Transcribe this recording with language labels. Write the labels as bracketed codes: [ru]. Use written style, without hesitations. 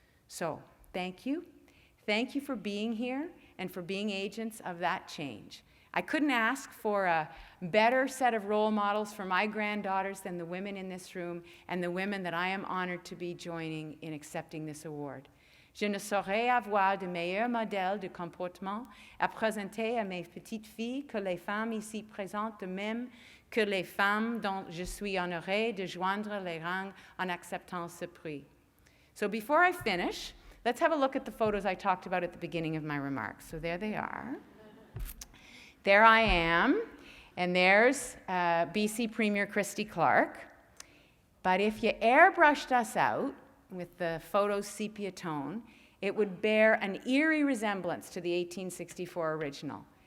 [en] So, thank you. Thank you for being here and for being agents of that change. I couldn't ask for a better set of role models for my granddaughters than the women in this room and the women that I am honored to be joining in accepting this award. [fr] Je ne saurais avoir de meilleur modèle de comportement à présenter à mes petites filles que les femmes ici présentes, de même que les femmes dont je suis honorée de joindre les rangs en acceptant ce prix. [en] So before I finish, let's have a look at the photos I talked about at the beginning of my remarks. So there they are. There I am, and there's BC Premier Christy Clark. But if you airbrushed us out, with the photo's sepia tone, it would bear an eerie resemblance to the 1864 original.